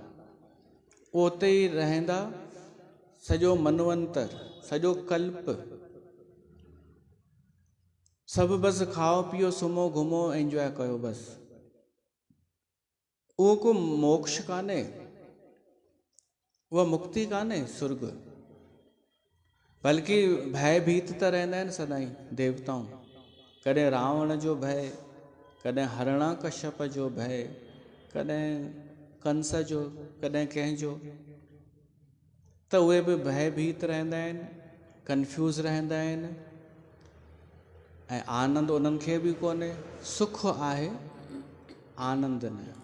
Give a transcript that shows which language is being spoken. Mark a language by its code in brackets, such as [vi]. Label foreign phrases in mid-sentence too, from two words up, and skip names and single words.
[sd] उते ई रहंदा सॼो मनवंतर, सॼो कल्प, सभु बसि खाओ पीओ सुम्हो घुमो एंजॉय कयो बसि। उहो को मोक्ष कान्हे, उहा मुक्ति कान्हे सुर्ग। बल्कि भयभीत त रहंदा आहिनि सदाईं देवताऊं। कॾहिं रावण जो भय, कॾहिं हरणाकश्यप जो भय, कॾहिं कंस जो, कॾहिं कंहिंजो। त उहे बि भयभीत रहंदा आहिनि, कंफ्यूज़ रहंदा आहिनि ऐं आनंद उन्हनि खे बि कोन्हे। सुख आहे, आनंद न।